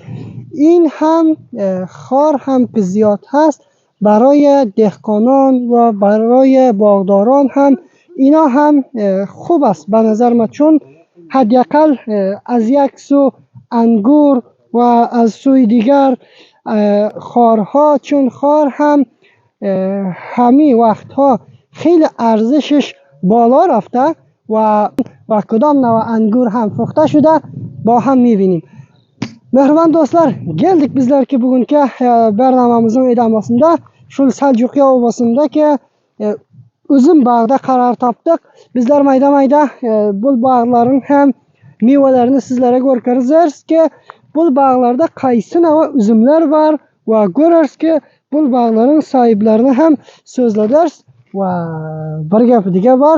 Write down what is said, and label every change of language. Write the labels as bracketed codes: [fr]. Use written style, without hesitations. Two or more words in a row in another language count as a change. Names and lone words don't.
[fa] این هم خار هم که زیاد هست برای دهقانان و برای باغداران هم اینا هم خوب است به نظر من، چون حداقل از یک سو انگور و از سوی دیگر خارها، چون خار هم همین وقتها خیلی ارزشش بالا رفته و کدام نوع انگور هم پخته شده با هم میبینیم. [uz] Mehriban do'stlar, keldik bizlar ki bugungi barnomamizning edamasida shu Saljuqiya obasındaki uzum bog'da qaror topdik. Bizlar mayda bu bog'larning ham mevalarini sizlarga ko'rsatamiz ki bu bog'larda qaysi nava uzumlar bor va ko'rarsiz bu bog'larning sohiblarini ham so'zladar va bir gap diga bor.